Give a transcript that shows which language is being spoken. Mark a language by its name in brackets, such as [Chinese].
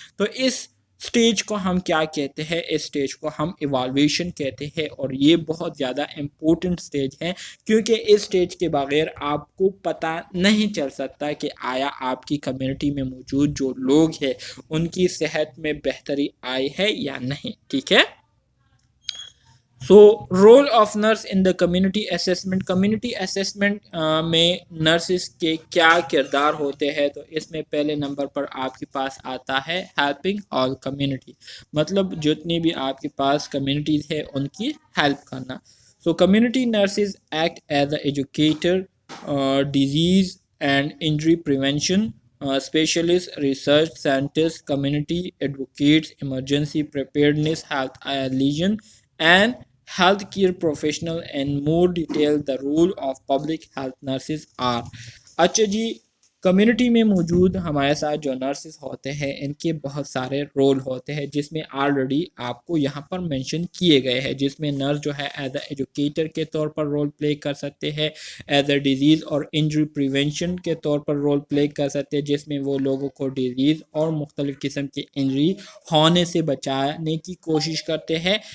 [Urdu] تو اس سٹیج کو ہم کیا کہتے ہیں، اس سٹیج کو ہم ایوالویشن کہتے ہیں، اور یہ بہت زیادہ امپورٹنٹ سٹیج ہے، کیونکہ اس سٹیج کے بغیر آپ کو پتہ نہیں چل سکتا کہ آیا آپ کی کمیونٹی میں موجود جو لوگ ہیں ان کی صحت میں بہتری آئی ہے یا نہیں، ٹھیک ہے. [English] So role of nurse in the community assessment. [Urdu] Community assessment میں نرسز کے کیا کردار ہوتے ہیں؟ تو اس میں پہلے نمبر پر آپ کے پاس آتا ہے ہیلپنگ آل کمیونٹی، مطلب جتنی بھی آپ کے پاس کمیونٹیز ہے ان کی ہیلپ کرنا. [English] So community nurses act as a educator, disease and injury prevention specialist, research scientist, community advocates, emergency preparedness, health liaison and healthcare professional. And more detail the role of public health nurses are. [Urdu] اچھا جی، community میں موجود ہمارے ساتھ جو nurses ہوتے ہیں ان کے بہت سارے رول ہوتے ہیں، جس میں آلریڈی آپ کو یہاں پر مینشن کیے گئے ہیں، جس میں نرس جو ہے [English] as a educator [Urdu] کے طور پر رول پلے کر سکتے ہیں، ایز اے ڈیزیز اور انجری پریونشن کے طور پر رول پلے کر سکتے ہیں، جس میں وہ لوگوں کو ڈیزیز اور مختلف قسم کی انجری ہونے سے بچانے کی کوشش کرتے ہیں.